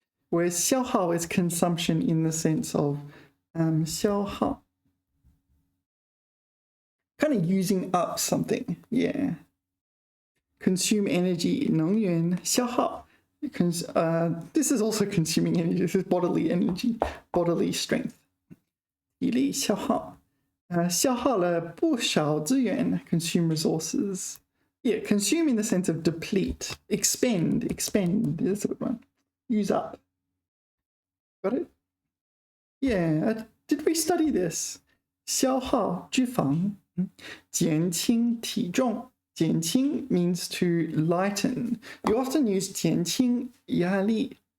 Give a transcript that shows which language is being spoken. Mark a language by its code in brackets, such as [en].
[en] Whereas 消耗 is consumption in the sense of 消耗. Kind of using up something, yeah. Consume energy, 能源消耗. This is also consuming energy. This is bodily energy, bodily strength. [zh] 体力消耗. 消耗了不少资源, [en] consume resources. Yeah, consume in the sense of deplete, expend, that's a good one. Use up. Got it? Yeah, did we study this? [zh] 消耗脂肪, 减轻体重. [en] 减轻 means to lighten. You often use [zh] 减轻压力.